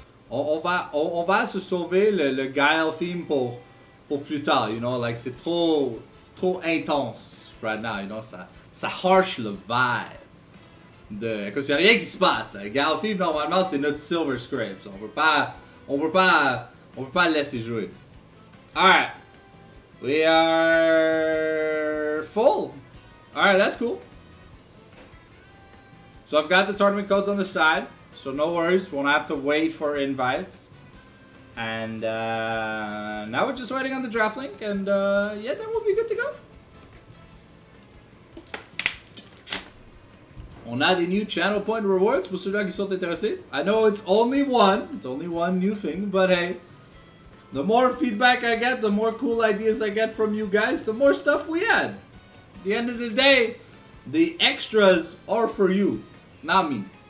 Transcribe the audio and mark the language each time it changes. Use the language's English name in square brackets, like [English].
[French] On va se sauver le Guile theme pour plus tard, [English] you know, like [French] c'est trop intense [English] right now, you know, [French] ça harsh le vibe. Parce qu'il n'y a rien qui se passe. Là. Garfield, normalement, c'est notre Silver Scrapes. On peut pas le laisser jouer. [English] Alright. We are full. Alright, that's cool. So I've got the tournament codes on the side, so no worries. Won't have to wait for invites. And now we're just waiting on the draft link, and yeah, then we'll be good to go. [French] On a des [English] new channel point rewards [French] pour ceux-là qui sont intéressés. [English] I know it's only one new thing, but hey, the more feedback I get, the more cool ideas I get from you guys, the more stuff we add. At the end of the day, the extras are for you, not me.